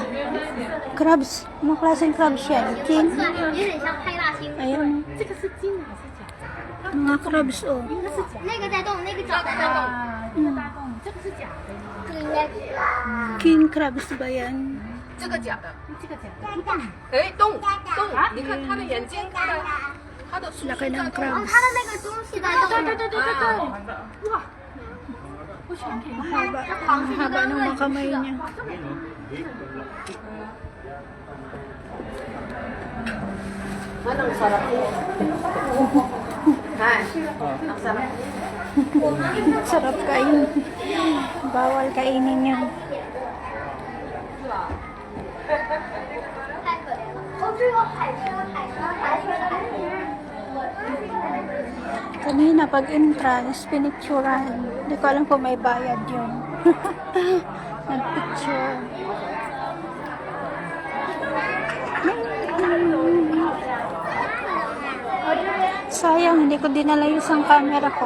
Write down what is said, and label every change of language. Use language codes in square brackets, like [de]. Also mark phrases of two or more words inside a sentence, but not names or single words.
[tl] Crabs. Anong klaseng crabs yan? King? [zh] 有点像派大星。 [tl] Ayan. [zh] 这个是金还是假？ [tl] Mga crabs, oh. [zh] 那个在动，那个脚在动。啊，一个大洞，这个是假的，这个应该是。 [en] King crabs [tl] ba yan? [zh] 这个假的，这个假的。哎，动动，你看它的眼睛，它的叔叔 [tl] Laki [zh] 在 [tl] ng [zh] 动。哦， crabs. 它的那个东西在动。对对对对对，哇！我喜欢看。 [tl] Haba. Ang haba ng mga kamay niya. Anong sarap po? Hay, ang sarap. Sarap kain. Bawal kainin yan. [zh] 太可怜了。哦，这有海参，海参。 [tl] Kanina pag entrance, pinicturean. Hindi ko alam kung may bayad yun. Nagpicture. Sayang, hindi ko dinala yung isang camera ko.